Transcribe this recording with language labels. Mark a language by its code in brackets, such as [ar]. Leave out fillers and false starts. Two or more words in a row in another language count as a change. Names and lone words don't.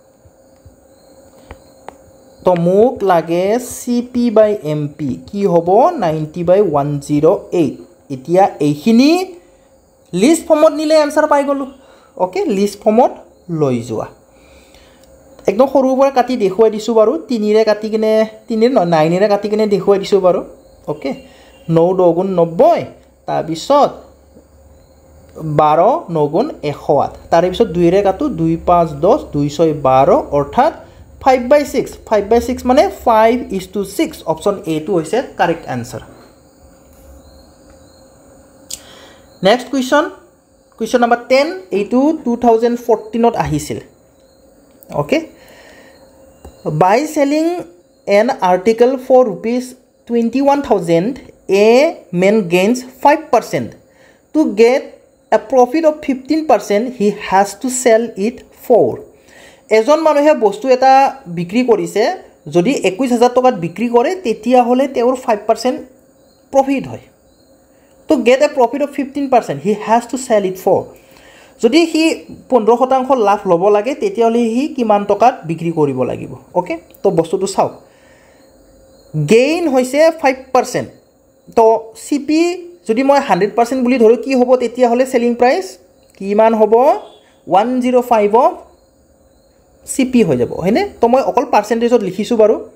[as] তো মোক লাগে [en] CP by MP [as] কি হ'ব 90/108 এতিয়া এইখিনি [en] list formত [as] নিলে आंसर পাই গলো ওকে [en] list formত [as] লৈ যোৱা একদম সৰুৰ পৰা কাটি দেখুৱাই দিছো বাৰু 3 ৰে কাটি কিনে 9 ৰে কাটি কিনে দেখুৱাই দিছো বাৰু ওকে 9 দুগুণ 90 তাৰ পিছত 12 9 গুণ 108 তাৰ পিছত 2 ৰে কাটো 2 5 10 2 6 12 অৰ্থাৎ 5/6 মানে 5:6 অপশন A টো হৈছে [en] correct answer next question number [as] 10 এইটো 2014 ত আহিছিল okay by selling an article for ₹21,000 a man gains 5% to get a profit of 15% he has to sell it for এজন মানুহে বস্তু এটা বিক্ৰী কৰিছে যদি 21000 টকাত বিক্ৰী কৰে তেতিয়া হলে তেওঁৰ 5% প্ৰফিট হয় [en] to get a profit of 15% he has to sell it for [as] যদি হি 15% লাভ লব লাগে তেতিয়া হলে হি কিমান টকাত বিক্ৰী কৰিব লাগিব ওকে তো বস্তুটো চাও গেইন হৈছে 5% তো CP যদি মই 100% বুলি ধৰো কি হ'ব তেতিয়া হলে [en] selling price [as] কিমান হ'ব 105 অফ CP হৈ যাব হয়নে তো মই অকল পার্সেন্টেজত লিখিছো বাৰু